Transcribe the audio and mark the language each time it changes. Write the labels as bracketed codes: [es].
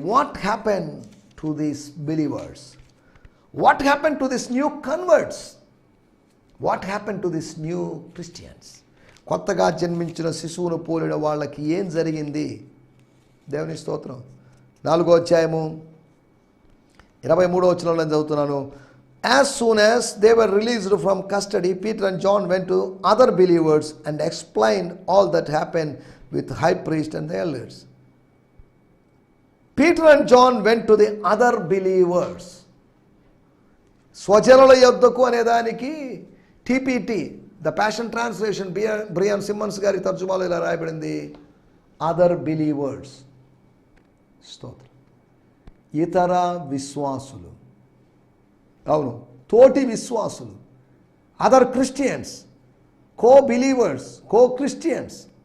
[en] What happen to these believers? What happen to this new converts? What happen to this new Christians? [te] కొత్తగా జన్మించిన శిశువును పోలిన వాళ్ళకి ఏం జరిగింది? దేవుని స్తోత్రం. 4వ అధ్యాయము 23వ వచనంలో నేను చదువుతున్నాను. [en] As soon as they were released from custody, Peter and John went to other believers and explained all that happened with the high priest and the elders. Peter and John went to the other believers. [te] స్వజనుల యొద్దకు అనేదానికి TPT, the passion translation, Brian Simmons గారి తర్జుమాలో ఇలా రాయబడింది, [en] Other believers. [te] స్తోత్రం. ఇతర విశ్వాసులు, అవును, తోటి విశ్వాసులు, [en] Other Christians, co believers, co Christians.